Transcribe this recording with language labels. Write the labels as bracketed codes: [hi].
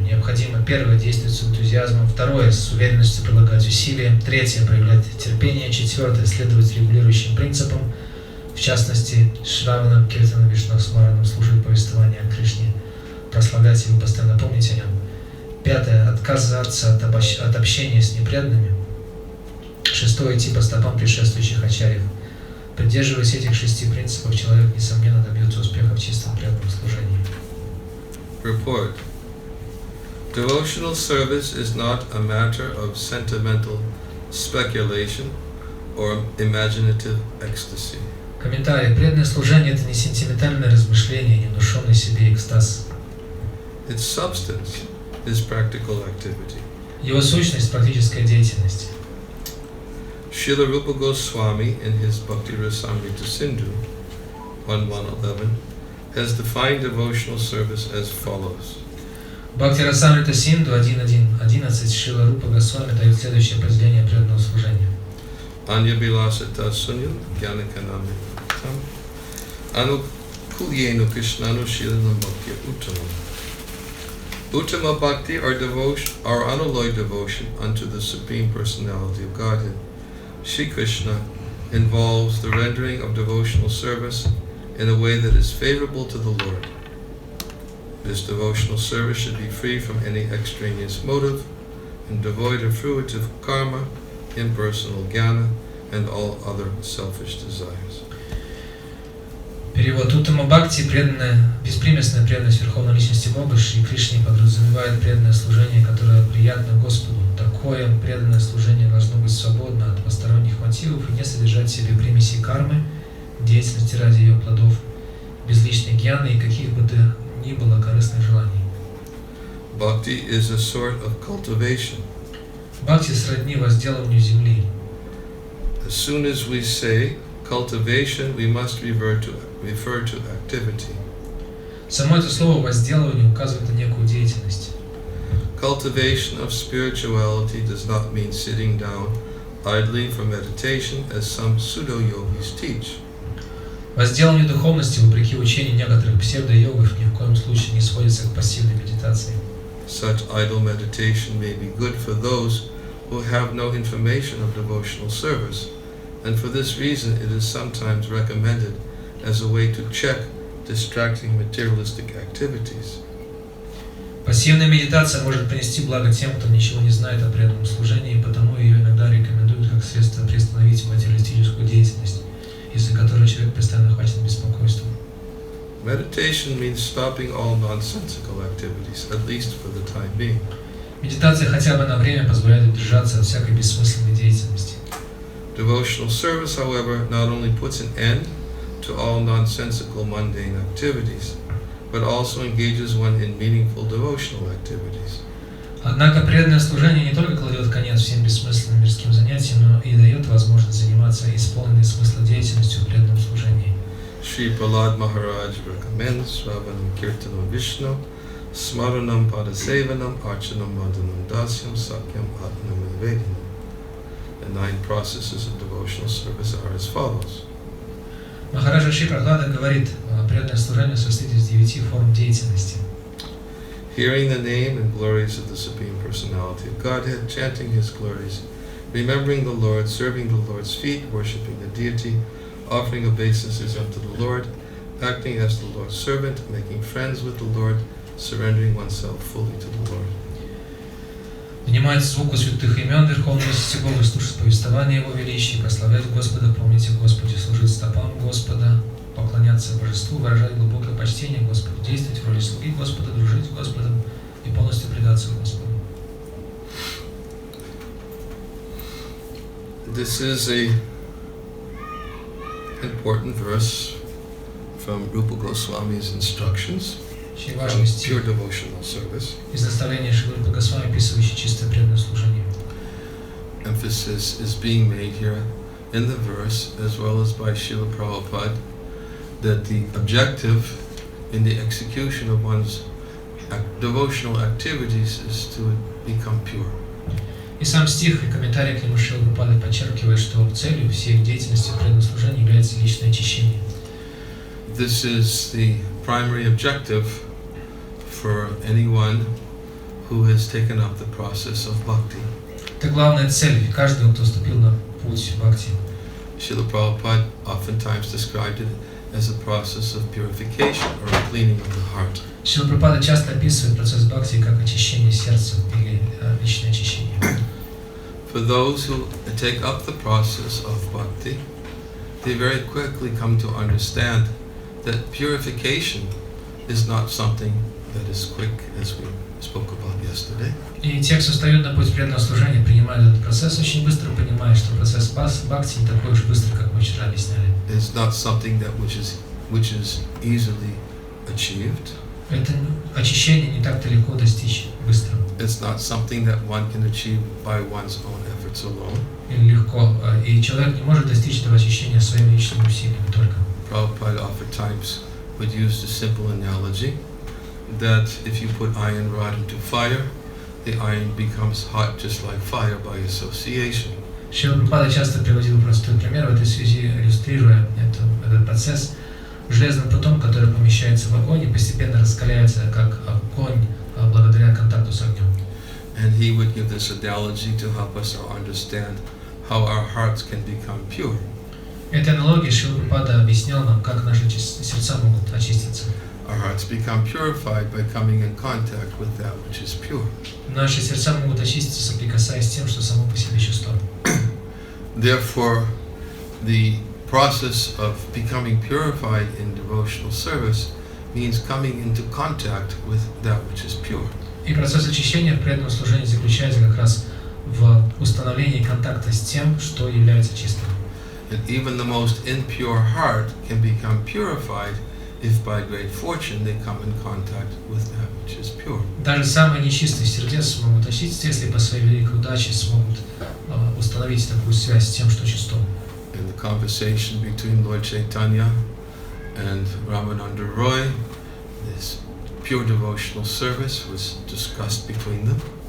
[ru] Необходимо: первое — действовать с энтузиазмом, второе — с уверенностью прилагать усилия, третье — проявлять терпение, четвертое — следовать регулирующим принципам, в частности, Шраванам, Киртанам, Вишну, Смаранам, слушать повествование о Кришне, прославлять его, постоянно помнить о нем. Пятое — отказаться от общения с непреданными. Шестое — идти по стопам предшествующих ачарьев. Придерживаясь этих 6 принципов, человек, несомненно, добьется успеха в чистом преданном служении. [en] Report. Devotional service is not a matter of sentimental speculation or imaginative ecstasy. [ru] Комментарий. Преданное служение — это не сентиментальное размышление, не внушенный себе экстаз. [en] Its substance is practical activity. [ru] Его сущность — практическая деятельность. [en] Шри Rupa Goswami in his Bhaktivinoda Sindhu 1.1.11 has defined devotional service as follows. [ru] Бхактивиданты Синду 1.1.11 Шрила Рупа Госвами дает следующее определение преданного служения. [sa] Anya Vilasata Sunyam Gyanakanami Anukulyenu Krishnanu Shilanam Bhakti Uttamam. [en] Uttama Bhakti or devotion or unalloyed devotion unto the Supreme Personality of Godhead, Shri Krishna, involves the rendering of devotional service in a way that is favorable to the Lord. This devotional service should be free from any extraneous motive and devoid of fruitive karma, impersonal jnana, and all other selfish desires. [ru] Перевод. Уттама Бхакти, преданная, беспримесная преданность Верховной Личности Бога, Шри Кришне, подразумевает преданное служение, которое приятно Господу. Такое преданное служение должно быть свободно от посторонних мотивов и не содержать в себе примеси кармы, деятельности ради ее плодов, безличной гьяны и каких бы то ни было корыстных желаний. [en] Bhakti is a sort of cultivation. [ru] Бхакти сродни возделыванию земли. [en] As soon as we say cultivation, we must refer to activity. [ru] Само это слово возделывание указывает на некую деятельность. [en] Cultivation of spirituality does not mean sitting down idly for meditation, as some pseudo-yogis teach. [ru] Возделывание духовности, вопреки учению некоторых псевдо-йогов, ни в коем случае не сводится к пассивной медитации. [en] Such idle meditation may be good for those who have no information of devotional service, and for this reason it is sometimes recommended as a way to check distracting materialistic activities. [ru] Пассивная медитация может принести благо тем, кто ничего не знает о преданном служении, и потому ее иногда рекомендуют как средство приостановить материалистическую деятельность, из-за которой человек постоянно охвачен беспокойством. [en] Meditation means stopping all nonsensical activities, at least for the time being. [ru] Медитация хотя бы на время позволяет удержаться от всякой бессмысленной деятельности. [en] Devotional service, however, not only puts an end to all nonsensical mundane activities, but also engages one in meaningful devotional activities. [ru] Однако преданное служение не только кладет конец всем бессмысленным мирским занятиям, но и дает возможность заниматься исполненной смысла деятельностью в преданном служении. [en] Shri Prahlad Maharaj recommends [sa] Shravanam Kirtanam Vishnu, Smaranam Padasevanam, Archanam Madhanam Dasyam, Sakyam Atmanam Nivedanam. [en] The 9 processes of devotional service are as follows. [ru] Махараджа Шри Прахлада говорит, преданное служение состоит из 9 форм деятельности. [en] Hearing the name and glories of the Supreme Personality of Godhead, chanting His glories, remembering the Lord, serving the Lord's feet, worshipping the deity, offering obeisances unto the Lord, acting as the Lord's servant, making friends with the Lord, surrendering oneself fully to the Lord. [ru] Внимать звуку святых имен Верховного Личности Бога, слушать повествование Его величия, прославлять Господа, помнить о Господе, служить стопам Господа, поклоняться Божеству, выражать глубокое почтение Господу, действовать в роли слуги Господа, дружить с Господом и полностью предаться Господу. [en] This is a important verse from Rupa Goswami's instructions on pure devotional service. [ru] Из наставления Шри Рупы Госвами, описывающий чистое преданное служение. [en] Emphasis is being made here in the verse, as well as by Srila Prabhupada, that the objective in the execution of one's devotional activities is to become pure. [ru] И сам стих и комментарий к нему Шрила Прабхупады подчеркивает, что целью всей деятельности в преданном служении является личное очищение. [en] This is the primary objective for anyone who has taken up the process of bhakti. [ru] Это главная цель каждого, кто вступил на путь бхакти. [en] Srila Prabhupada oftentimes described it as a process of purification or a cleaning of the heart. [ru] Шрила Прабхупада часто описывает процесс бхакти как очищение сердца или личное очищение. [en] For those who take up the process of bhakti, they very quickly come to understand that purification is not something that is quick, as we spoke about yesterday. [ru] И те, кто встают на путь преданного служения, принимают этот процесс, очень быстро понимают, что процесс бхакти не такой уж быстрый, как мы вчера объясняли. [en] It's not something that which is easily achieved. [ru] Это очищение не так-то легко достичь быстро. [en] It's not something that one can achieve by one's own efforts alone. [ru] Или легко. И человек не может достичь этого очищения своими личными усилиями только. [en] Prabhupada oftentimes would use the simple analogy that if you put iron rod into fire, the iron becomes hot just like fire by association. [ru] Шрила Прабхупада часто приводил простой пример в этой связи, иллюстрируя этот процесс. Железным прутом, который помещается в огонь и постепенно раскаляется, как огонь, благодаря контакту с огнем. [en] And he would give this analogy to help us understand how our hearts can become pure. [ru] Этой аналогией Шрила Прабхупада объяснял нам, как наши сердца могут очиститься. [en] Our hearts become purified by coming in contact with that which is pure. [ru] Наши сердца могут очиститься, соприкасаясь с тем, что само по себе чисто. [en] Therefore, the process of becoming purified in devotional service means coming into contact with that which is pure. [ru] И процесс очищения в преданном служении заключается как раз в установлении контакта с тем, что является чистым. [en] And even the most impure heart can become purified if by great fortune they come in contact with that which is pure. [ru] Даже самые нечистые сердца могут очиститься, если по своей великой удаче смогут установить такую связь с тем, что чисто. [en] In the conversation between Lord Chaitanya and Ramananda Roy, this pure devotional service was discussed between them.